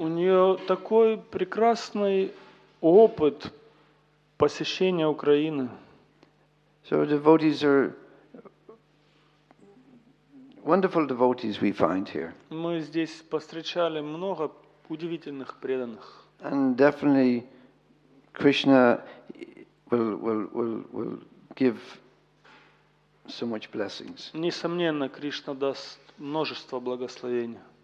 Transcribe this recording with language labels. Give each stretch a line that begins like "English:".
Russian: у нее такой прекрасный опыт посещения Украины.
English: So devotees are wonderful devotees we find here,
Russian: Мы здесь повстречали много удивительных преданных.
English: and definitely Krishna will give so much blessings.
Russian: Несомненно, Кришна даст множество благословений.